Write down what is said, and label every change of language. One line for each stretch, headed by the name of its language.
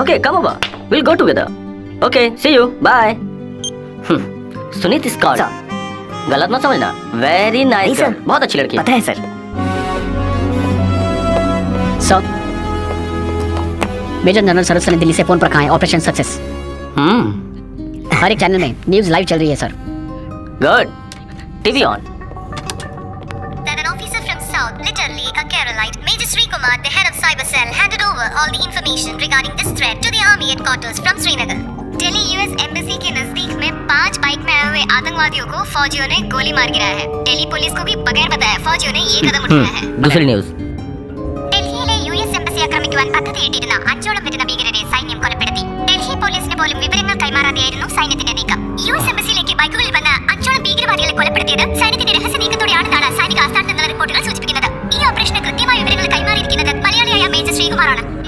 English: Okay, come over, will go together. Okay, see you, bye. Suneet is called.
Hindi: गलत मत समझना।
English: very nice sir,
Hindi: बहुत अच्छी लड़की। पता है सर। सर, मेजर जनरल शरद सर ने दिल्ली से फोन पर कहा है ऑपरेशन सक्सेस। हर एक चैनल में न्यूज़ लाइव चल रही है sir.
English: Good, TV on. Then an officer from South, literally a Keralite, Major Sri Kumar, the head of Cyber Cell, handed over all the information regarding this threat to the army headquarters from Srinagar. Delhi US Embassy
Hindi: के नजदीक में 5 bike में आए हुए आतंकवादियों को फौजियों ने गोली मार गिराया है. दिल्ली पुलिस को भी बगैर बताए फौजियों ने ये कदम उठाया है. दूसरी न्यूज.
Malayalam: ഡൽഹിയിലെ യുഎസ് എംബസി ആക്രമിക്കുവാൻ പദ്ധതിയിട്ടിരുന്ന 5ഓളം വരുന്ന ഭീകരരെ സൈന്യം കൊലപ്പെടുത്തി. ഡൽഹി പോലീസിന് പോലും വിവരങ്ങൾ കൈമാറാതെയായിരുന്നു സൈന്യത്തിന്റെ നീക്കം. യുഎസ് എംബസിയിലേക്ക് ബൈക്കുകളിൽ വന്ന 5ഓളം ഭീകരവാദികളെ കൊലപ്പെടുത്തിയത് സൈന്യത്തിന്റെ രഹസ്യ നീക്കത്തോടെയാണെന്നാണ് സൈനിക ആസ്ഥാനത്ത് നിന്നുള്ള റിപ്പോർട്ടുകൾ സൂചിപ്പിക്കുന്നത്. ഈ ഓപ്പറേഷന് കൃത്യമായ വിവരങ്ങൾ കൈമാറിയിരിക്കുന്നത് മലയാളിയായ മേജർ ശ്രീകുമാറാണ്.